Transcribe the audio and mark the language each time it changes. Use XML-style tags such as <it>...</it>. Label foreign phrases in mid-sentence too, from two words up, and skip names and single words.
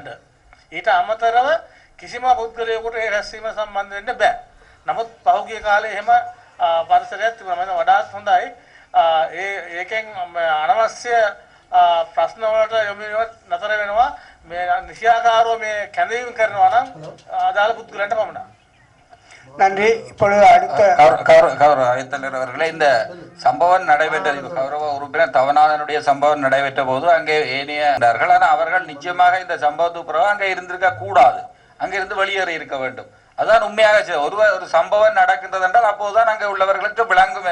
<si>ඊට අමතරව කිසිම පුද්ගලයෙකුට ඒ රැස්වීම සම්බන්ධ වෙන්න බෑ. නමුත් පහුගිය කාලේ එහෙම පරිසරයක් තිබුණා. මම වඩාත් හොඳයි. ඒකෙන් අනවශ්‍ය ප්‍රශ්න වලට යොමු නතර වෙනවා. මේ නිශ්‍යාකාරව මේ කැඳවීම කරනවා නම් ආදාළ පුද්ගලයන්ට පමණයි.</si> <ta>நன்றி. இப்பொழுது அடுத்த கௌரவ அவைத்தலைவர் அவர்களே, இந்த சம்பவம் நடைபெற்ற கௌரவ உறுப்பினர் தவநாதனுடைய சம்பவம் நடைபெற்ற போது அங்கே ஏனைய ஆனால் அவர்கள் நிச்சயமாக இந்த சம்பவத்துக்கு பிறகு அங்கே இருந்திருக்க கூடாது, அங்கிருந்து வெளியேறி இருக்க வேண்டும். அதான் உண்மையாக ஒரு சம்பவம் நடக்கின்றது என்றால் அப்போதுதான் அங்கே உள்ளவர்களுக்கு விளங்கும்.</ta>